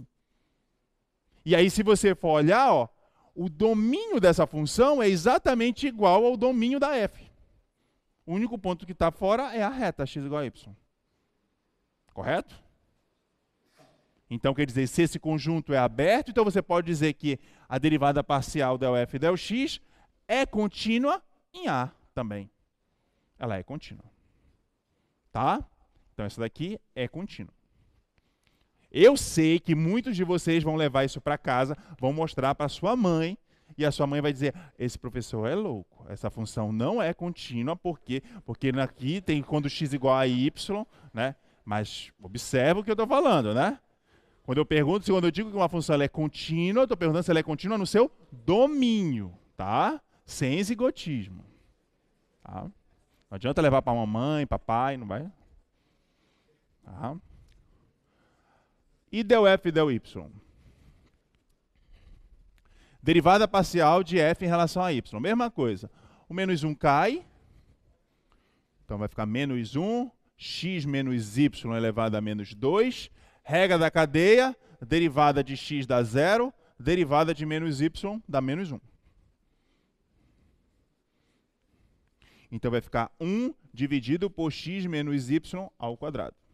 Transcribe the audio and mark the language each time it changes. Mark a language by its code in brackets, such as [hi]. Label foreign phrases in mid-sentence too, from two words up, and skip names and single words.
[pt] E aí, se você for olhar, ó, o domínio dessa função é exatamente igual ao domínio da f. O único ponto que está fora é a reta x igual a y. Correto? Então, quer dizer, se esse conjunto é aberto, então você pode dizer que a derivada parcial del f del x é contínua em A também. Ela é contínua. Tá? Então, essa daqui é contínua. Eu sei que muitos de vocês vão levar isso para casa, vão mostrar para sua mãe, e a sua mãe vai dizer, esse professor é louco, essa função não é contínua, porque aqui tem quando x igual a y, né? Mas observa o que eu estou falando, né? Quando eu digo que uma função ela é contínua, eu estou perguntando se ela é contínua no seu domínio, tá? Sem zigotismo. Tá? Não adianta levar para mamãe, papai, não vai? Tá? E del f del y? Derivada parcial de f em relação a y. Mesma coisa. O menos 1 cai. Então vai ficar menos 1, x menos y elevado a menos 2. Regra da cadeia, derivada de x dá 0, derivada de menos y dá menos 1. Então vai ficar 1 dividido por x menos y ao quadrado.